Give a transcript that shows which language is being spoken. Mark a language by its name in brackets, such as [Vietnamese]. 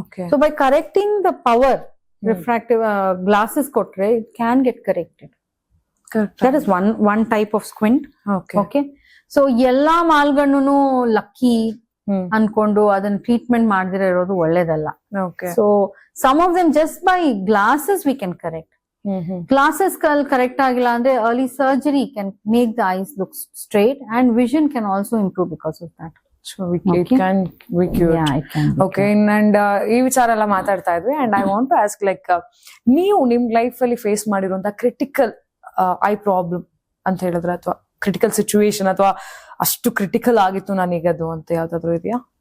[English] So by correcting the power, refractive glasses ಕೊಟ್ರೆ it can get corrected. That is one type of squint. Okay, so [Kannada] ಎಲ್ಲಾ ಮಾಲ್ಗಣ್ಣು lucky ಅನ್ಕೊಂಡು ಅದನ್ನ treatment ಮಾಡದಿರೋ ಇರೋದು ಒಳ್ಳೇದಲ್ಲ. [English] So some of them just by glasses we can correct. [Kannada] Glasses correct ಆಗಿಲ್ಲ ಅಂದ್ರೆ [English] early surgery can make the eyes look straight and vision can also improve because of that. So it can be cured. Yeah, it can be okay cured. [Kannada] And ಈ ವಿಚಾರ ಎಲ್ಲ ಮಾತಾಡ್ತಾ ಇದ್ವಿ, [English] and I want to ask like [Kannada] ನೀವು ನಿಮ್ life ಅಲ್ಲಿ face ಮಾಡಿರುವಂತ critical I problem ಅಂತ ಹೇಳಿದ್ರೆ, ಅಥವಾ ಕ್ರಿಟಿಕಲ್ ಸಿಚುವೇಶನ್, ಅಥವಾ ಅಷ್ಟು ಕ್ರಿಟಿಕಲ್ ಆಗಿತ್ತು ನನಗದು ಅಂತ ಯಾವ್ದಾದ್ರು ಇದೆಯಾ?